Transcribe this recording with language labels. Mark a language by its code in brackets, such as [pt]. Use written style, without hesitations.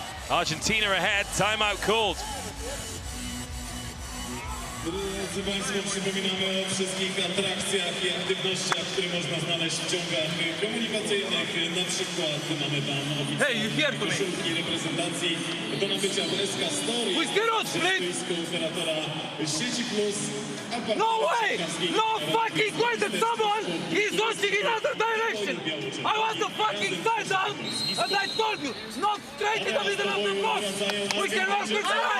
[en] Argentina ahead, timeout called. [pl] Drodzy Państwo, przypominamy o wszystkich atrakcjach i aktywnościach, które można znaleźć w ciągach komunikacyjnych. Na przykład mamy tam oficjalne koszulki reprezentacji do nabycia w SK Story. Stoisko operatora sieci Plus. [en] No way! No fucking way that someone is watching in other direction! I was the fucking side down, and I told you, not straight in the middle of the box! We can work with